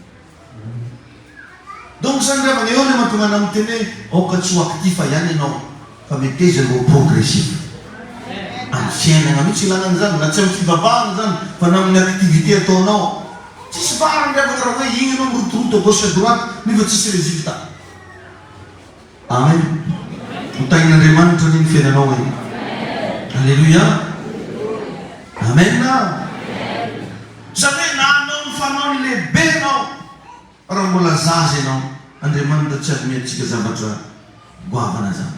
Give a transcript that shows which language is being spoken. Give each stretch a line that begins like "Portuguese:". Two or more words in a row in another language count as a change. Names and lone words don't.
Malagasy: Donc zany rehefa eo le mahatonga ana miteny hoe aoka tsy ho actif ihany ianao fa meteza mbo progressif. Amin'ny fiainana mihitsy ilana an'izany, na tsy amin'ny fivavahana zany fa na amin'ny activité ataonao. Tsisy farany rehefa raha hoe igny anao mirotoroto
French: à gauche à droite
Malagasy: nefa tsisy résultat. Amen. Mitahin'Andriamanitra ny fiainanao e. Alléluia. Amen. Zany hoe na anao ny fanao ny lehibe anao raha mbola zaza ianao, Andriamanitra tsy azomeny antsika zavatra goavana zany.